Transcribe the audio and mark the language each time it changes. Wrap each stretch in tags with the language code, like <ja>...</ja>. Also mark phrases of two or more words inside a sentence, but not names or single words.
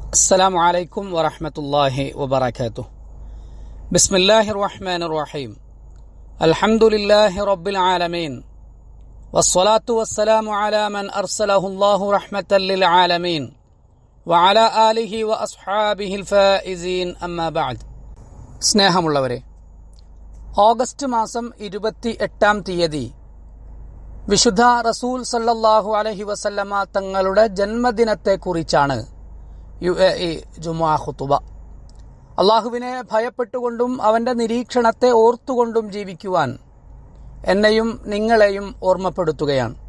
<ar>السلام عليكم ورحمة الله وبركاته. بسم الله الرحمن الرحيم. الحمد لله رب العالمين والصلاة والسلام على من أرسله الله رحمة للعالمين وعلى آله وأصحابه الفائزين أما بعد.</ar> <ml>സ്നേഹമുള്ളവരെ, ഓഗസ്റ്റ് മാസം 28-ാം തീയതി വിശുദ്ധ റസൂൽ</ml> <ar>صلى الله عليه وسلم</ar> <ml>തങ്ങളുടെ ജന്മദിനത്തെക്കുറിച്ചാണ് UAE ജുമുഅ ഖുതുബ. അള്ളാഹുവിനെ ഭയപ്പെട്ടുകൊണ്ടും അവന്റെ നിരീക്ഷണത്തെ ഓർത്തുകൊണ്ടും ജീവിക്കുവാൻ എന്നെയും നിങ്ങളെയും ഓർമ്മപ്പെടുത്തുകയാണ്.</ml>